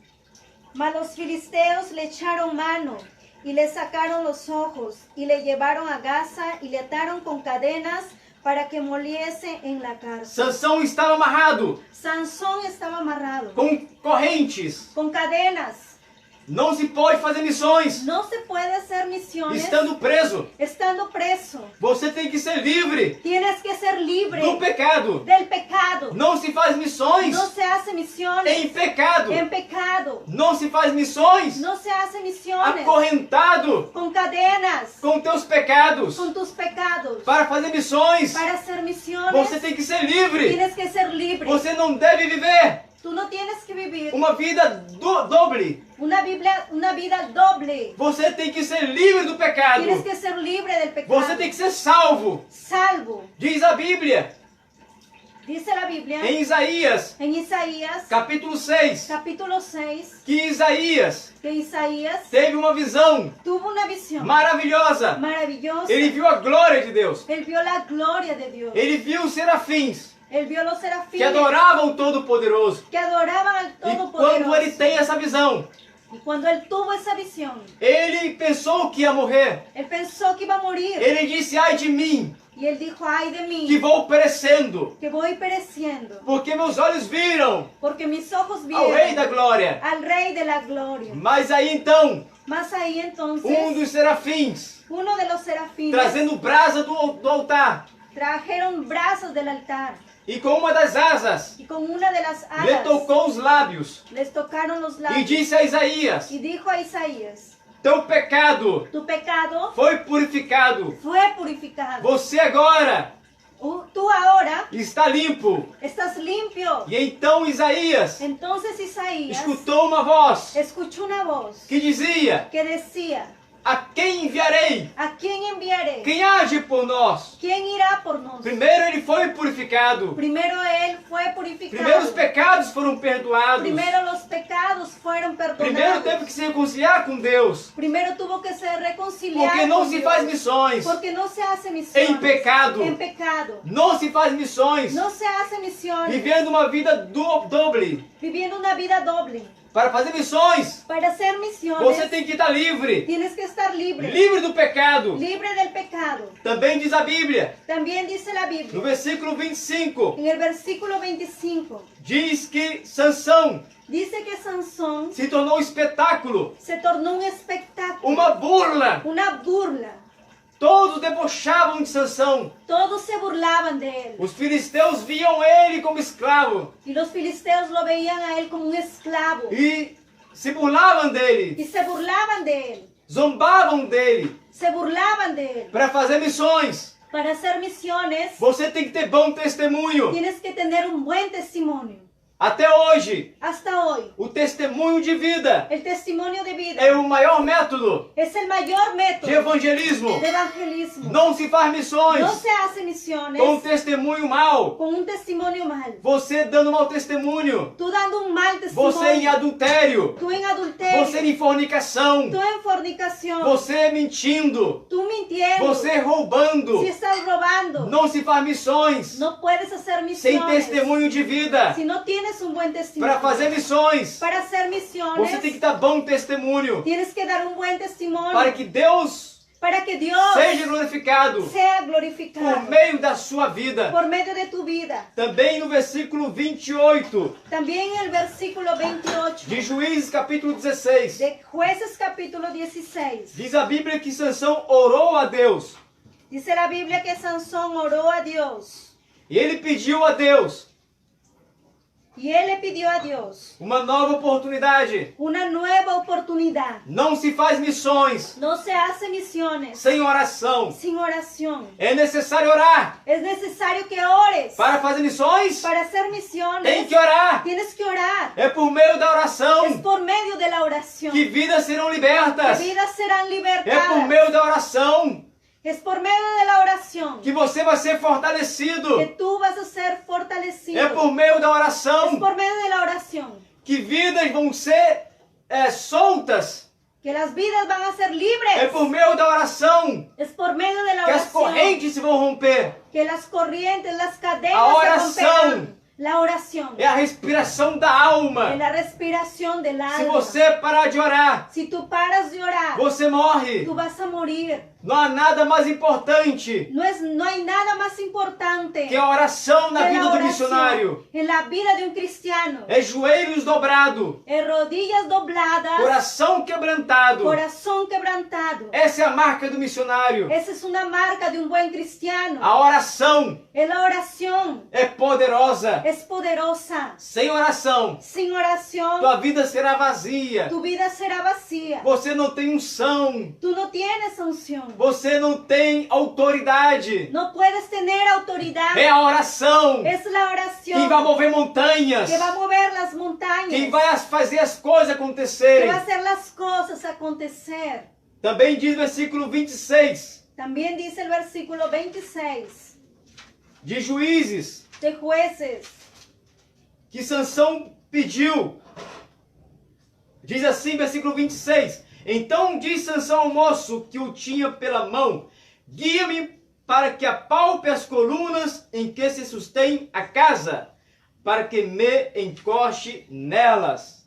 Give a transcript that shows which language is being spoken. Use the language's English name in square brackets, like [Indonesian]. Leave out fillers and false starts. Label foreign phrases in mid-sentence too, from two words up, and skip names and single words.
[Spanish] mas los filisteos le echaron mano y le sacaron los ojos y le llevaron a Gaza y le ataron con cadenas para que moliese en la cárcel. [Portuguese] Sansão estava amarrado [Spanish] Sansón estaba amarrado [Portuguese] com correntes. [Spanish] con cadenas. [Portuguese] Não se pode fazer missões [Spanish] No se puede hacer misiones [Portuguese] estando preso. [Spanish] estando preso. [Portuguese] Você tem que ser livre [Spanish] Tienes que ser libre [Portuguese] do pecado. [Spanish] del pecado. [Portuguese] Não se faz missões [Spanish] No se hace misiones [Portuguese] em pecado. [Spanish] en pecado. [Portuguese] Não se faz missões [Spanish] No se hace misiones [Portuguese] acorrentado [Spanish] con cadenas, [Portuguese] com teus pecados. [Spanish] con tus pecados. [Portuguese] Para fazer missões, [Spanish] Para hacer misiones [Portuguese] você tem que ser livre. [Spanish] tienes que ser libre. [Portuguese] Você não deve viver [Spanish] Tú no tienes que vivir [Portuguese] uma vida doble. [Spanish] una vida doble. [Portuguese] Você tem que ser livre do pecado. [Spanish] Tienes que ser libre del pecado. [Portuguese] Você tem que ser salvo. [Spanish] Salvo. [Portuguese] Diz a Bíblia [Spanish] Dice la Biblia [Portuguese] em Isaías, [Spanish] en Isaías [Portuguese] capítulo 6, [Spanish] capítulo 6 [Portuguese] que Isaías [Spanish] que Isaías [Portuguese] teve uma visão [Spanish] tuvo una visión [Portuguese] maravilhosa. [Spanish] maravillosa. [Portuguese] Ele viu a glória de Deus. [Spanish] Él vio la gloria de Dios. [Portuguese] Ele viu os serafins [Spanish] Él vio los [Portuguese] que [Spanish] serafines [Portuguese] adoravam o Todo-Poderoso. [Spanish] que adoraban al [Portuguese] E quando [Spanish] Todopoderoso. [Portuguese] ele tem essa visão, [Spanish] Y cuando él tuvo esa visión, [Portuguese] ele pensou que ia morrer. [Spanish] él pensó que iba a morir. [Portuguese] Ele disse: ai de mim, [Spanish] Y él dijo, ay de mí, [Portuguese] que vou perecendo, [Spanish] que voy pereciendo, [Portuguese] porque meus olhos viram [Spanish] porque mis ojos [Portuguese] ao Rei da [Spanish] vieron [Portuguese] Glória. [Spanish] al Rey de la Gloria. [Portuguese] Mas aí então, [Spanish] Más ahí entonces, [Portuguese] dos serafins, [Spanish] uno de los serafines [Portuguese] trazendo brasa do altar, [Spanish] trajeron brazos del altar [Portuguese] e com uma das asas, [Spanish] y con una de las [Portuguese] lhe [Spanish] alas [Portuguese] tocou os lábios, [Spanish] les tocaron los [Portuguese] e [Spanish] labios [Portuguese] disse a Isaías: [Spanish] y dijo a Isaías, [Portuguese] teu pecado [Spanish] tu pecado [Portuguese] foi purificado. [Spanish] fue purificado. [Portuguese] Você agora [Spanish] Tú ahora [Portuguese] está limpo. [Spanish] estás limpio. [Portuguese] E então Isaías [Spanish] Entonces Isaías [Portuguese] escutou uma voz [Spanish] escuchó una voz [Portuguese] que dizia: [Spanish] que decía, [Portuguese] a quem enviarei? [Spanish] ¿a quién enviaré? [Portuguese] Quem age por nós? [Spanish] ¿Quién irá por nosotros? [Portuguese] Primeiro ele foi purificado. [Spanish] Primero él fue [Portuguese] Primeiro os [Spanish] purificado. [Portuguese] pecados foram perdoados. [Spanish] Primero los pecados fueron [Portuguese] Primeiro [Spanish] perdonados. [Portuguese] teve que se reconciliar com Deus. [Spanish] Primero tuvo que ser reconciliado. [Portuguese] Porque não [Spanish] con [Portuguese] se [Spanish] Dios. [Portuguese] faz missões [Spanish] Porque no se hace misiones [Portuguese] em pecado. [Spanish] en pecado. [Portuguese] Não se faz missões [Spanish] No se hace misiones [Portuguese] vivendo uma vida doble. [Spanish] viviendo una vida doble. [Portuguese] Para fazer missões, [Spanish] Para hacer misiones [Portuguese] você tem que estar livre. [Spanish] tienes que estar libre. [Portuguese] Livre do pecado. [Spanish] Libre del pecado. [Portuguese] Também diz a Bíblia, [Spanish] También dice la [Portuguese] no [Spanish] Biblia, [Portuguese] versículo 25, [Spanish] en el versículo 25, [Portuguese] diz que Sansão [Spanish] dice que Sansón [Portuguese] se tornou um espetáculo, [Spanish] se tornó un espectáculo, [Portuguese] uma burla. [Spanish] una burla. [Portuguese] Todos debochavam de Sansão. [Spanish] Todos se burlaban de él. [Portuguese] Os filisteus viam ele como escravo [Spanish] Y los filisteos lo veían a él como un esclavo. [Portuguese] e se burlavam dele, [Spanish] Y se burlaban de él. [Portuguese] zombavam dele. [Spanish] Se burlaban de él. [Portuguese] Para fazer missões, [Spanish] Para hacer misiones [Portuguese] você tem que ter bom testemunho. [Spanish] tienes que tener un buen testimonio. [Portuguese] Até hoje, [Spanish] Hasta hoy, [Portuguese] o testemunho de vida [Spanish] el testimonio de vida [Portuguese] é o maior método [Spanish] es el mayor método [Portuguese] de evangelismo. [Spanish] de evangelismo. [Portuguese] Não se faz missões [Spanish] No se hace misiones [Portuguese] com testemunho mau. [Spanish] con un testimonio mal. [Portuguese] Você dando mau testemunho. [Spanish] Tú dando un mal testimonio. [Portuguese] Você em adultério. [Spanish] Tú en adulterio. [Portuguese] Você em fornicação. [Spanish] Tú en fornicación. [Portuguese] Você mentindo. [Spanish] Tú mintiendo. [Portuguese] Você roubando. [Spanish] Si estás robando. [Portuguese] Não se faz missões [Spanish] No puedes hacer [Portuguese] sem [Spanish] misiones. [Portuguese] testemunho de vida. [Spanish] Si no tienes un buen testimonio. [Portuguese] Para fazer missões, [Spanish] Para hacer misiones. [Portuguese] você tem que dar bom testemunho. [Spanish] Tienes que dar un buen testimonio. [Portuguese] Para que Deus [Spanish] Para que Dios [Portuguese] seja glorificado [Spanish] sea glorificado. [Portuguese] por meio da sua vida. [Spanish] Por medio de tu vida. [Portuguese] Também no versículo 28 [Spanish] También en el versículo 28 [Portuguese] de Juízes capítulo 16. [Spanish] de Jueces capítulo 16. [Portuguese] Diz a Bíblia que Sansão orou a Deus. [Spanish] Dice la Biblia que Sansón oró a Dios. [Portuguese] E ele pediu a Deus [Spanish] Y él le pidió a Dios [Portuguese] uma nova oportunidade. [Spanish] una nueva oportunidad. [Portuguese] Não se faz missões [Spanish] No se hace misiones [Portuguese] sem oração. [Spanish] sin oración. [Portuguese] É necessário orar. [Spanish] Es necesario que ores. [Portuguese] Para fazer missões, [Spanish] Para hacer [Portuguese] tem [Spanish] misiones [Portuguese] que orar. [Spanish] tienes que orar. [Portuguese] É por meio da [Spanish] Es [Portuguese] oração [Spanish] por medio de la oración [Portuguese] que vidas serão [Spanish] que [Portuguese] libertas. [Spanish] vidas serán [Portuguese] É por [Spanish] libertadas. [Portuguese] meio da oração [Spanish] Es por medio de la oración [Portuguese] que você vai ser fortalecido. [Spanish] que tú vas a ser fortalecido. [Portuguese] É por meio da [Spanish] Es [Portuguese] oração [Spanish] por medio de la oración [Portuguese] que vidas vão ser soltas. [Spanish] que las vidas van a ser [Portuguese] É [Spanish] libres. [Portuguese] por meio da oração [Spanish] Es por medio de la [Portuguese] que as [Spanish] oración [Portuguese] correntes se vão romper. [Spanish] que las corrientes, las [Portuguese] A [Spanish] cadenas se [Portuguese] oração [Spanish] romperán. La oración [Portuguese] é a respiração da alma. [Spanish] es la respiración del [Portuguese] Se [Spanish] alma. [Portuguese] você parar de orar, [Spanish] Si tú paras de orar, [Portuguese] você morre. [Spanish] tú vas a morir. [Portuguese] Não há nada mais importante [Spanish] No hay nada más importante [Portuguese] que a oração na [Spanish] que [Portuguese] vida [Spanish] la [Portuguese] do [Spanish] oración [Portuguese] missionário. [Spanish] en la vida de un cristiano. [Portuguese] É joelhos dobrados, [Spanish] Rodillas dobladas, [Portuguese] coração quebrantado. [Spanish] corazón quebrantado. [Portuguese] Essa é a marca do missionário. [Spanish] Esa es una marca de un buen cristiano. [Portuguese] A oração [Spanish] La oración [Portuguese] é poderosa. [Spanish] es poderosa. [Portuguese] Sem oração, [Spanish] Sin oración, [Portuguese] tua vida será vazia. [Spanish] tu vida será vacía. [Portuguese] Você não tem unção. [Spanish] Tú no tienes unción. [Portuguese] Você não tem autoridade. [Spanish] No puedes tener autoridad. [Portuguese] É a oração [Spanish] Es la [Portuguese] quem vai [Spanish] oración [Portuguese] mover montanhas. [Spanish] que va a mover las montañas. [Portuguese] Quem vai fazer as coisas [Spanish] Que [Portuguese] acontecerem. [Spanish] va a hacer las cosas acontecer. [Portuguese] Também diz o versículo 26 [Spanish] También dice el versículo 26 [Portuguese] de Juízes [Spanish] de Jueces. [Portuguese] que Sansão pediu. Diz assim, versículo 26. Então diz Sansão ao moço que o tinha pela mão: guia-me para que apalpe as colunas em que se sustém a casa, para que me encoste nelas.